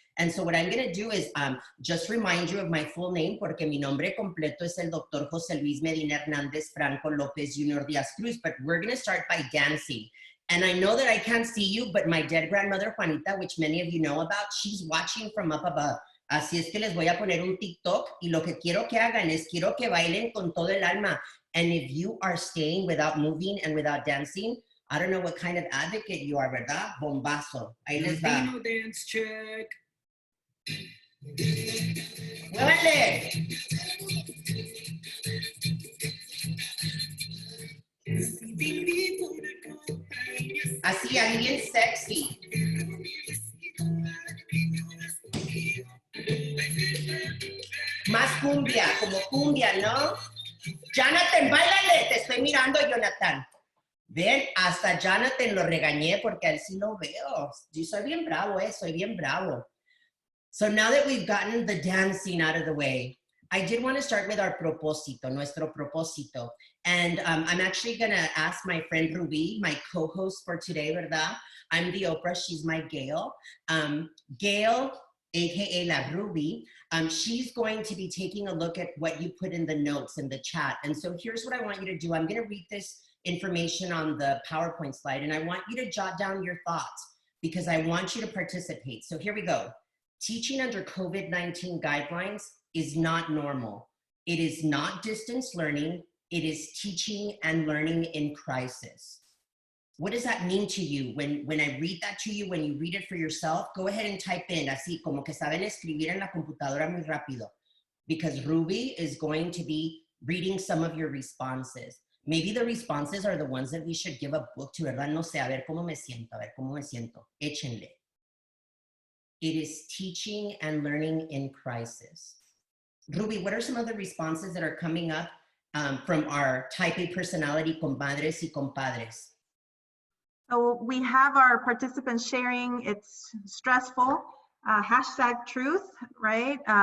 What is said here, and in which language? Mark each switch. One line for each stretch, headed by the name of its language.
English: And so what I'm going to do is just remind you of my full name,
Spanish: porque mi nombre completo es el Dr.
English: José Luis Medina Hernández Franco López Jr. Díaz Cruz, but we're going to start by dancing. And I know that I can't see you, but my dead grandmother Juanita, which many of you know about, she's watching from up above.
Spanish: Así es que les voy a poner un TikTok y lo que quiero que hagan es quiero que bailen con todo el alma.
English: And if you are staying without moving and without dancing, I don't know what kind of advocate you are,
Spanish: ¿verdad? Bombazo. Ahí les va.
English: Latino dance check.
Spanish: ¡Muévanle! Así, ahí bien sexy. Más cumbia, como cumbia, ¿no? Jonathan, báilale, te estoy mirando, Jonathan. Ven, hasta Jonathan lo regañé porque a él sí lo veo. Yo soy bien bravo, soy bien bravo.
English: So now that we've gotten the dancing out of the way, I did want to start with our
Spanish: propósito, nuestro propósito.
English: And I'm actually going to ask my friend Ruby, my co-host for today,
Spanish: ¿verdad?
English: I'm the Oprah, she's my Gail. Gail, AKA La Ruby, she's going to be taking a look at what you put in the notes in the chat. And so here's what I want you to do. I'm going to read this information on the PowerPoint slide, and I want you to jot down your thoughts because I want you to participate. So here we go. Teaching under COVID-19 guidelines is not normal. It is not distance learning. It is teaching and learning in crisis. What does that mean to you? When I read that to you, when you read it for yourself, go ahead and type in,
Spanish: así como que saben escribir en la computadora muy rápido,
English: because Ruby is going to be reading some of your responses. Maybe the responses are the ones that we should give a book to,
Spanish: ¿verdad? No sé, a ver cómo me siento, Échenle.
English: It is teaching and learning in crisis. Ruby, what are some of the responses that are coming up from our type A personality
Spanish: compadres y compadres?
English: So we have our participants sharing, it's stressful, hashtag truth, right?